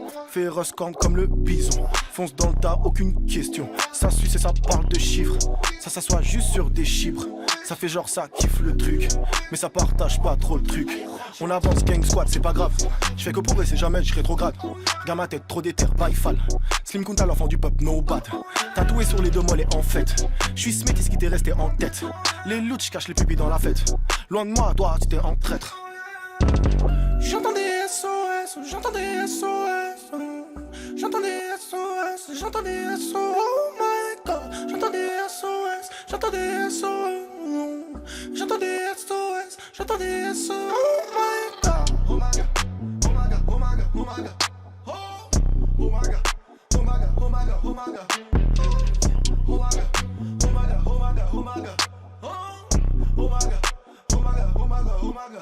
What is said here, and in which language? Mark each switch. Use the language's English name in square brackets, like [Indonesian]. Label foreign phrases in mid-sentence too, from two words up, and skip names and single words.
[French] Féroce corne comme le bison. Fonce dans le tas, aucune question. Ça suce et ça parle de chiffres. Ça s'assoit juste sur des chibres. Ça fait genre ça kiffe le truc. Mais ça partage pas trop le truc. On avance [English] gang squad, [French] c'est pas grave. Je fais que progresser, jamais je rétrograde. Regarde ma tête, trop d'éther, [English] by fall. [French] Slim Kunta, l'enfant du peuple, [English] no bad. [French] Tatoué sur les deux mollets en fait. J'suis ce métis qui t'est resté en tête. Les loups, j'cache les pupilles dans la fête. Loin de moi, toi, tu t'es en traître. J'entends des SOS, j'entends des SOS. J'entends des SOS, j'entends des SOS. [English] Oh my God. [French] J'entends des SOS, j'entends des SOS. J'entends des SOS, j'entends des SOS. [English] Oh my God. Oh my God, oh my God, oh my God, oh my God. Oh my God, oh my God, oh my God, oh my God. Oh my God, oh my God, oh my God, oh my God. Oh my God, oh my God, oh my God, oh my God.